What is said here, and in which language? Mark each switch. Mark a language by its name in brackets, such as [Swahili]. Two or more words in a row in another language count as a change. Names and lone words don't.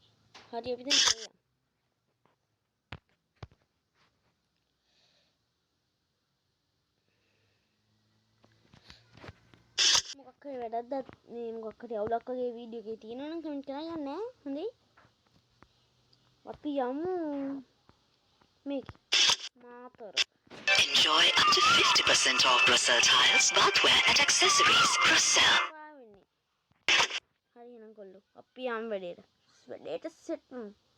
[Sinhala] හරි අපි දැන් කරලා මොකක් හරි වැඩක්ද මේ මොකක් හරි අවුලක් වගේ වීඩියෝ එකේ තියෙනවා නම් කමෙන්ට් කරලා යන්න ඈ. හොඳයි. අපි යමු මේක මාතර. [English] Enjoy up to 50% off Brussels tiles, bathware and accessories. Brussels. [Sinhala] හරි එහෙනම් කොල්ලෝ අපි යමු වැඩේට සෙට් වෙමු.